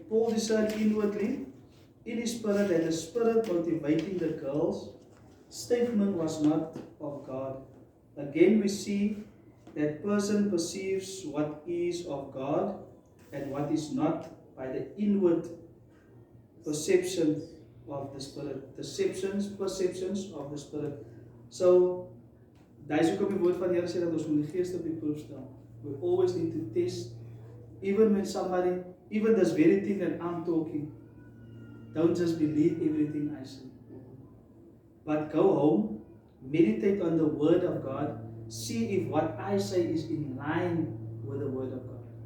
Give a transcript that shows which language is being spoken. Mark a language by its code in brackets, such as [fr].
[en] Paul discerned inwardly in his spirit that the spirit motivating the girl's statement was not of God. Again, we see that person perceives what is of God and what is not by the inward perception of the spirit. Perceptions of the spirit. [af] So, daai is ook die woord van die Here sê dat ons moet die gees op die proef stel. [en] We always need to test, even when somebody, even this very thing that I'm talking, don't just believe everything I say. But go home, meditate on the word of God, see if what I say is in line with the word of God.